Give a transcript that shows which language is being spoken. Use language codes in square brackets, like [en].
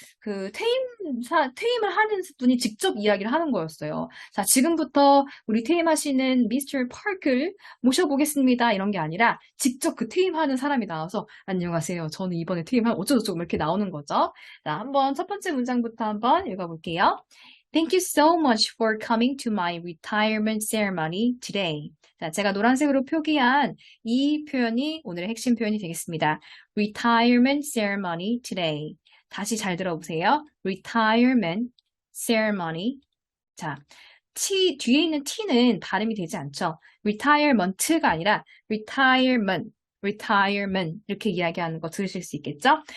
[ko] 그 퇴임을 하는 분이 직접 이야기를 하는 거였어요. 자, 지금부터 우리 퇴임하시는 미스터 파크를 모셔보겠습니다. 이런 게 아니라 직접 그 퇴임하는 사람이 나와서 안녕하세요. 저는 이번에 퇴임한 어쩌고저쩌고 이렇게 나오는 거죠. 자, 한번 첫 번째 문장부터 한번 읽어볼게요. [en] Thank you so much for coming to my retirement ceremony today. [ko] 자, 제가 노란색으로 표기한 이 표현이 오늘의 핵심 표현이 되겠습니다. [en] Retirement ceremony today. [ko] 다시 잘 들어보세요. [en] Retirement ceremony. [ko] 자, 뒤에 있는 T는 발음이 되지 않죠. retirement가 아니라 retirement 이렇게 이야기하는 거 들으실 수 있겠죠?